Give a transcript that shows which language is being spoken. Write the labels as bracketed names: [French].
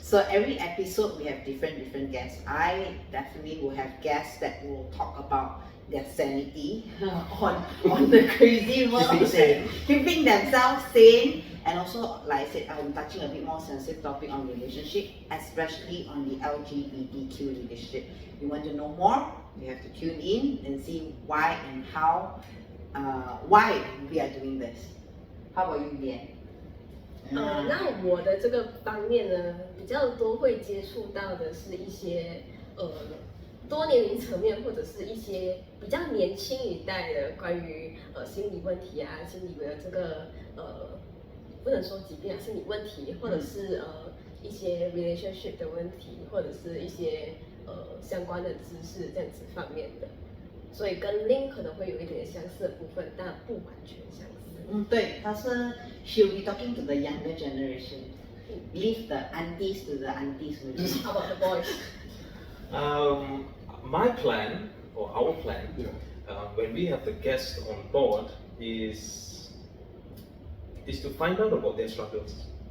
[English] So every episode we have different guests. I definitely will have guests that will talk about their sanity on the crazy world, keeping themselves sane, and also, like I said, I'm touching a bit more sensitive topic on relationship, especially on the LGBTQ relationship. You want to know more? You have to tune in and see why and how, why we are doing this. How about you, Lian? [Chinese] 那我的这个方面呢，比较多会接触到的是一些多年龄层面或者是一些比较年轻一代的关于心理问题啊，心理的这个不能说疾病啊，心理问题，或者是一些 relationship 的问题，或者是一些相关的知识这样子方面的，所以跟 Link 可能会有一点相似的部分，但不完全相似。对，他是 [English] she'll be talking to the younger generation, leave the aunties to the aunties. How about the boys? My plan, or our plan, when we have the guest on board is to find out about their struggles.